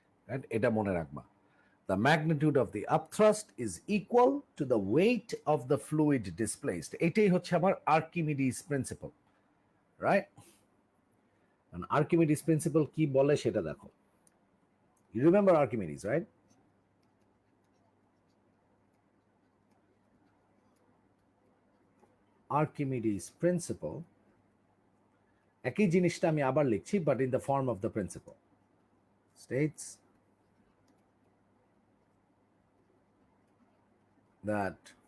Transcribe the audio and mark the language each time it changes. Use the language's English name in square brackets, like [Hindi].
[English] Right? [Bangla] এটা মনে রাখবা। [English] The magnitude of the upthrust is equal to the weight of the fluid displaced. [Bangla] এটাই হচ্ছে আমার Archimedes principle, right? And Archimedes principle কি বলে সেটা দেখো। [English] You remember Archimedes, right? Archimedes principle, [Bangla] একই জিনিসটা আমি আবার লিখছি, [English] but in the form of the principle, states that